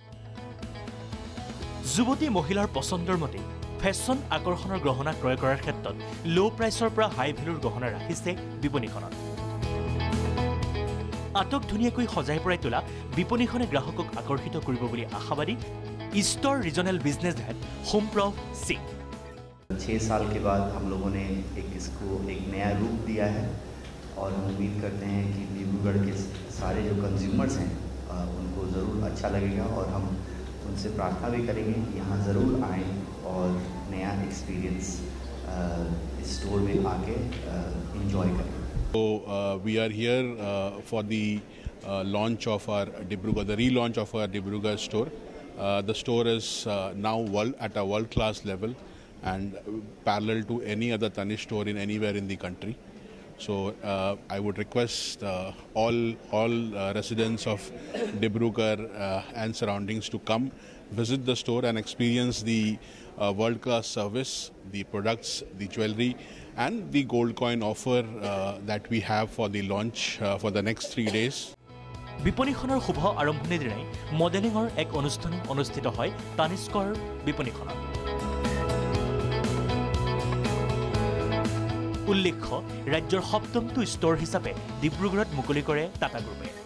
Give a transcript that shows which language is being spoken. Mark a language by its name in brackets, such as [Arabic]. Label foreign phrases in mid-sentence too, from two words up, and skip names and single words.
[Assamese] যুৱতী মহিলাৰ পচন্দৰ মতে ফেশ্বন আকৰ্ষণৰ গহনা ক্ৰয় কৰাৰ ক্ষেত্ৰত [English] low price [Assamese] পৰা [English] high value [Assamese] গহনা ৰাখিছে বিপণীখনত। আটক ধুনীয়াকৈ সজাই পৰাই তোলা বিপণীখনে গ্ৰাহকক আকৰ্ষিত কৰিব বুলি আশাবাদী ইষ্টৰ [English] regional business head [Assamese] সোমপ্ৰভ সিং। [Hindi] 6 साल के बाद हम लोगों ने इसको एक नया रूप दिया है और हम उम्मीद करते हैं कि डिब्रूगढ़ के सारे जो कंज्यूमर्स हैं उनको ज़रूर अच्छा लगेगा और हम उनसे प्रार्थना भी करेंगे कि यहाँ ज़रूर आएँ और नया एक्सपीरियंस इस स्टोर में आके इंजॉय करें। [English] So we are here for the launch of our Dibrugarh, the relaunch of our Dibrugarh store. The store is now at a world-class level and parallel to any other Tanishq store in anywhere in the country. So I would request all residents of Dibrugarh and surroundings to come visit the store and experience the world-class service, the products, the jewelry and the gold coin offer that we have for the launch for the next 3 days. [Assamese] বিপণীখনৰ শুভ আৰম্ভণিৰ দিনাই মডেলিঙৰ এক অনুষ্ঠান অনুষ্ঠিত হয় তানিষ্কৰ বিপণীখনত। উল্লেখ্য, ৰাজ্যৰ 7টো ষ্ট'ৰ হিচাপে ডিব্ৰুগড়ত মুকলি কৰে টাটা গ্ৰুপে।